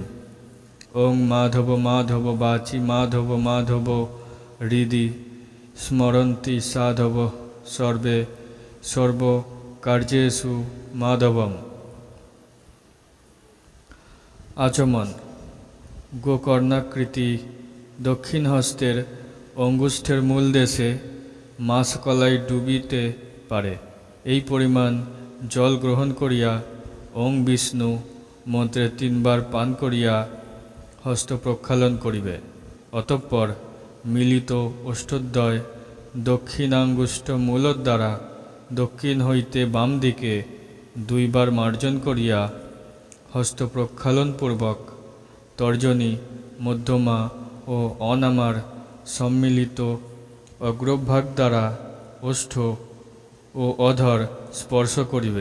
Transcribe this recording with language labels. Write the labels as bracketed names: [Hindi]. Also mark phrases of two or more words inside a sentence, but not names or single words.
[Sanskrit] ओं माधव माधव वाचि माधव माधव हृदि स्मरन्ति साधव सर्वे सर्वकार्येषु माधवम्। [Bangla] আচমন গোকর্ণাকৃতি দক্ষিণ হস্তের অঙ্গুষ্ঠের মূল দেশে মাছকলাই ডুবিতে পারে এই পরিমাণ জল গ্রহণ করিয়া ওং বিষ্ণু মন্ত্রে 3 বার পান করিয়া হস্ত প্রক্ষালন করিবে। অতঃপর মিলিত অষ্টদ্বয় দক্ষিণাঙ্গুষ্ঠ মূলর দ্বারা দক্ষিণ হইতে বাম দিকে 2 বার মার্জন করিয়া হস্ত প্রক্ষালন পূর্বক তর্জনী মধ্যমা ও অনামার সম্মিলিত অগ্রভাগ দ্বারা ওষ্ঠ ও অধর স্পর্শ করিবে।